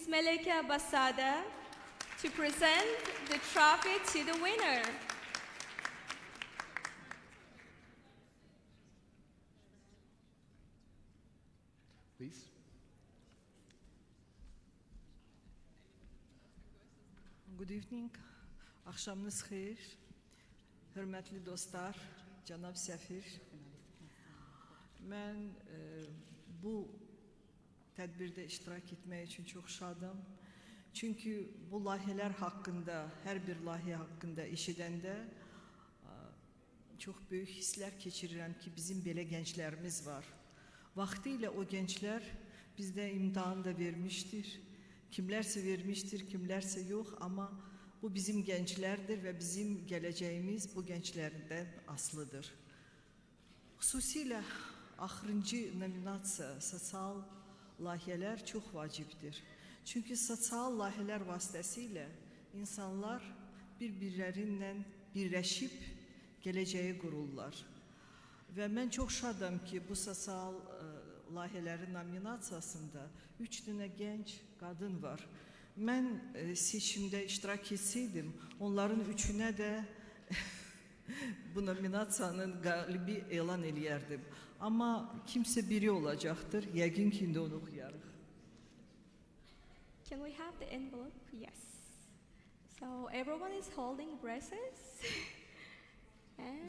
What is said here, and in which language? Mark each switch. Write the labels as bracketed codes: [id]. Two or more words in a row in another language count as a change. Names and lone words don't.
[en] Meleka Basada, to present the trophy to the winner. Please. Good evening. [az] Akşamınız xeyir. Hörmətli dostlar, cənab səfir. Mən bu tədbirdə iştirak etmək üçün çox şadım. Çünki bu layihələr haqqında, hər bir layihə haqqında eşidəndə çox böyük hisslər keçirirəm ki, bizim belə gənclərimiz var. [tr] Vaktiyle o gençler bizde imtihan da vermiştir. Kimlerse vermiştir, kimlerse yok ama bu bizim gençlerdir ve bizim geleceğimiz bu gençlerden aslıdır. [az] Xüsusilə axırıncı nominasiya sosial layihələr çox vacibdir. Çünki sosial layihələr vasitəsilə insanlar bir-birlərinlə birləşib gələcəyi qururlar. Və mən çox şadam ki, bu sosial layihələrin nominasiyasında 3 dənə gənc qadın var. Mən seçimdə iştirak etseydim, onların üçünə də bu nominasiyanın qalibi elan eləyərdim. Amma kimsə biri olacaqdır, yəqin ki, indi onu oxuyarıq. [en] Can we have the envelope? Yes. So everyone is holding braces. And